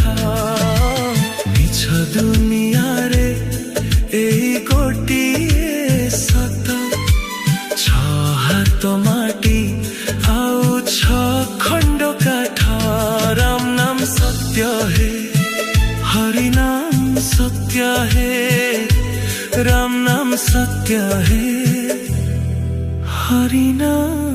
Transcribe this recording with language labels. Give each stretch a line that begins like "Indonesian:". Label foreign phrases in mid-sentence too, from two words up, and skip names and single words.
Odia: ମିଛ ଦୁନିଆରେ ଏଇ ଗୋଟିଏ ସତ, ଛଅ ହାତ ମାଟି ଆଉ ଛଅ ଖଣ୍ଡ କାଠ।
Hindi: राम नाम सत्य है, हरि नाम सत्य है, राम नाम सत्य है, हरि नाम